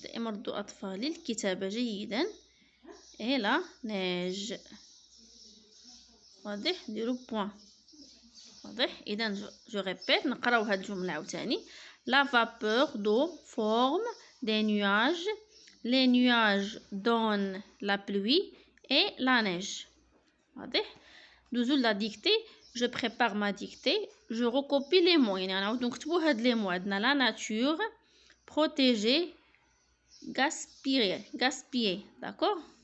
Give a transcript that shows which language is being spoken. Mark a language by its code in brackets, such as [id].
[ar] دائما ردوا أطفالي الكتابة جيدا [fr] et la neige [ar] واضح نديرو بوان واضح. إذا جو ريبيت نقراو هاد الجملة عاوتاني. [fr] la vapeur d'eau forme des nuages. les nuages donnent la pluie et la neige [ar] واضح. دوزو لا ديكتي. [fr] je prépare ma dictée. je recopie les mots [ar] يعني غنعاودو نكتبو هاد لي مو. عندنا [fr] la nature protéger gaspiller d'accord.